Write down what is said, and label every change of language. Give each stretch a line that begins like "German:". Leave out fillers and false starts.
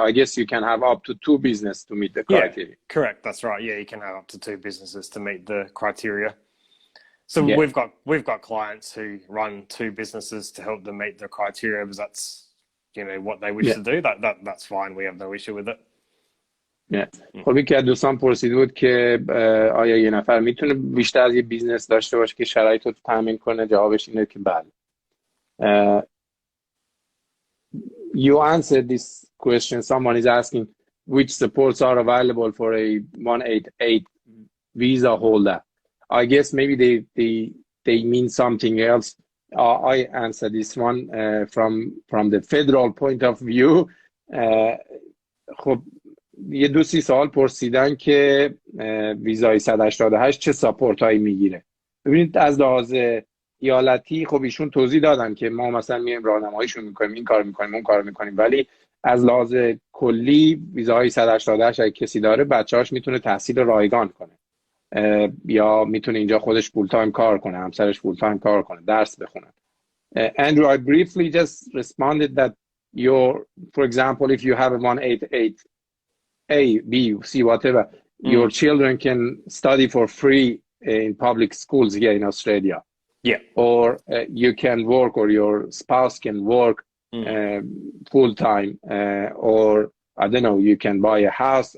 English: I guess you can have up to 2 business to meet the criteria. Yeah, correct. That's right. Yeah, you can have up to 2 businesses to meet the criteria. So we've got clients who run 2 businesses to help them meet the criteria, because that's what they wish to do. That's fine. We have no issue with it.
Persian: خب یکی از دوستان پرسیده بود که آیا یه نفر میتونه بیشتر از یه بیزنس داشته باشه که شرایط رو تامین کنه؟ جوابش اینه که بله.
English: You answered this question. Someone is asking which supports are available for a 188 visa holder. I guess maybe they mean something else. I answer this one from the federal point of view.
Persian: خب یه 2-3 سوال پرسیدن که ویزای 188 چه ساپورت هایی میگیره. ببینید از لحاظ ایالتی خب ایشون توضیح دادن که ما مثلا میایم راهنماییشون میکنیم، این کار میکنیم، اون کار میکنیم، ولی از لحاظ کلی ویزای 188 اگه کسی داره بچه‌هاش میتونه تحصیل رایگان کنه، یا میتونه اینجا خودش فول تایم کار کنه، همسرش فول تایم کار کنه، درس بخونه.
English: Andrew, I briefly just responded that for example, if you have a 188 A, B, C, whatever, your children can study for free in public schools here in Australia. Yeah. Or you can work, or your spouse can work full time, or I don't know, you can buy a house.